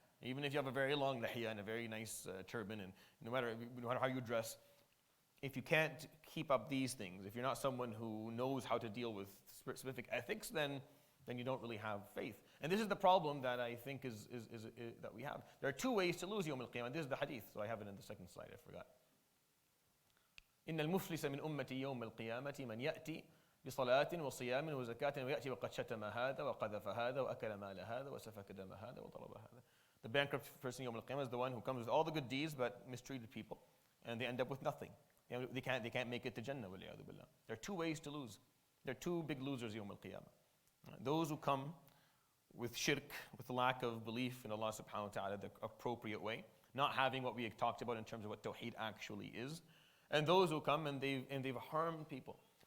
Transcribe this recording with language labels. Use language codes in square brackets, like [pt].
[en] Even if you have a very long lihya and a very nice turban, and no matter how you dress, if you can't keep up these things, if you're not someone who knows how to deal with specific ethics, then you don't really have faith. And this is the problem that I think is that we have. There are two ways to lose Yawm al-Qiyamah. This is the hadith, so I have it in the second slide, I forgot. [ar] إن المفلس من أمتي يوم القيامة من يأتي بصلاة وصيام وزكاة ويأتي وقد شتم هذا وقذف هذا وأكل مال هذا وسفك دم هذا وضرب هذا. [en] The bankrupt person Yawm al-Qiyamah is the one who comes with all the good deeds but mistreated people, and they end up with nothing. They can't make it to Jannah. There are two ways to lose. There are two big losers Yawm al-Qiyamah. Those who come with shirk, with the lack of belief in Allah subhanahu wa ta'ala the appropriate way, not having what we had talked about in terms of what Tawheed actually is, and those who come and they've harmed people.